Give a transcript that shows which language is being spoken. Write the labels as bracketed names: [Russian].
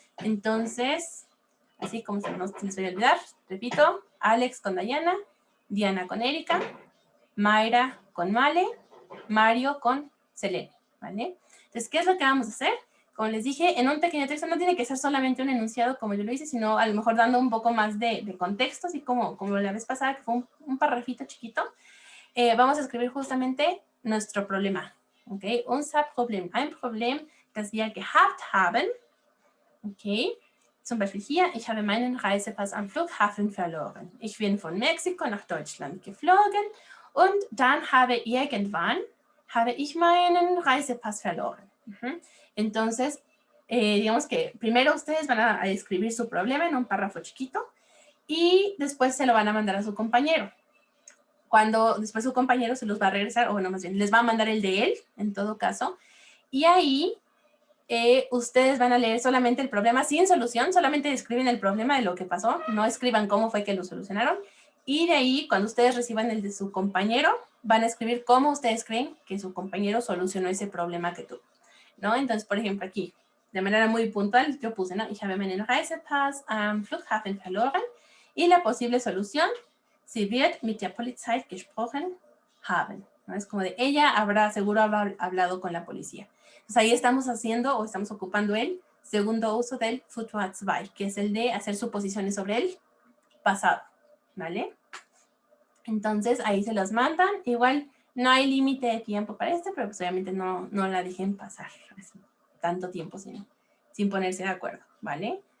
[Spanish] Entonces, así como se les voy a olvidar, repito, Alex con Diana, Diana con Erika, Mayra con Male, Mario con Selene, ¿vale? Entonces, ¿qué es lo que vamos a hacer? Como les dije, en un pequeño texto no tiene que ser solamente un enunciado como yo lo hice, sino a lo mejor dando un poco más de contexto, así como la vez pasada, que fue un parrafito chiquito. Vamos a escribir justamente nuestro problema. [German] ¿Ok? Unser Problem. Ein Problem, das wir gehabt haben. ¿Ok? Zum Beispiel hier, ich habe meinen Reisepass am Flughafen verloren. Ich bin von Mexiko nach Deutschland geflogen und dann habe ich meinen Reisepass verloren. [Spanish] Entonces, digamos que primero ustedes van a escribir su problema en un párrafo chiquito y después se lo van a mandar a su compañero. Cuando después su compañero se los va a regresar, o bueno, más bien, les va a mandar el de él, en todo caso, y ahí ustedes van a leer solamente el problema sin solución, solamente describen el problema de lo que pasó, no escriban cómo fue que lo solucionaron, y de ahí, cuando ustedes reciban el de su compañero, van a escribir cómo ustedes creen que su compañero solucionó ese problema que tuvo, ¿no? Entonces, por ejemplo, aquí, de manera muy puntual, yo puse, ¿no? [German] Ich habe meinen Reisepass am Flughafen verloren, [Spanish] y la posible solución, [German] sie wird mit der Polizei gesprochen haben, ¿no? [Spanish] Es como de, ella seguro habrá hablado con la policía. Entonces, ahí estamos haciendo, o estamos ocupando el segundo uso del Futur 2, que es el de hacer suposiciones sobre el pasado, ¿vale? Entonces, ahí se los mandan. Igual, no hay límite de tiempo para esto, pero pues obviamente no la dejen pasar tanto tiempo sin ponerse de acuerdo, ¿vale?